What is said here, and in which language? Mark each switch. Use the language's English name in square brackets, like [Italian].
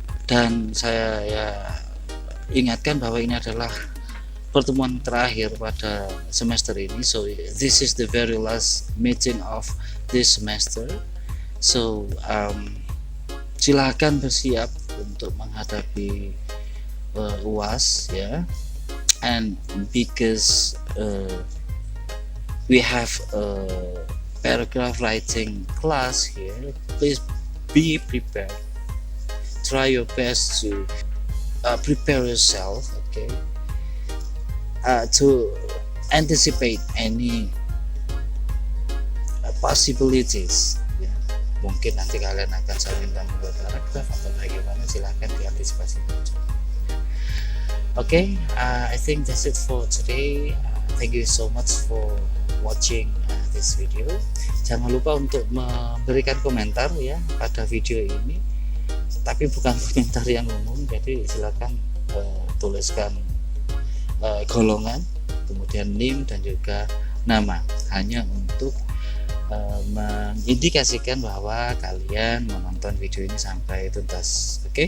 [Indonesian] Dan saya ya ingatkan bahwa ini adalah pertemuan terakhir pada semester ini. [English] So this is the very last meeting of this semester. So [Indonesian] silakan bersiap untuk menghadapi UAS ya, [English] and because we have a paragraph writing class here, please be prepared. Try your best to prepare yourself, okay, to anticipate any possibilities ya. [Indonesian] Mungkin nanti kalian akan saya minta membuat paragraf atau bagaimana, silahkan diantisipasi. [English] Okay, I think that's it for today. Thank you so much for watching and this video. [Indonesian] Jangan lupa untuk memberikan komentar ya pada video ini, tapi bukan komentar yang umum, jadi silakan tuliskan golongan, kemudian NIM dan juga nama, hanya untuk mengindikasikan bahwa kalian menonton video ini sampai tuntas.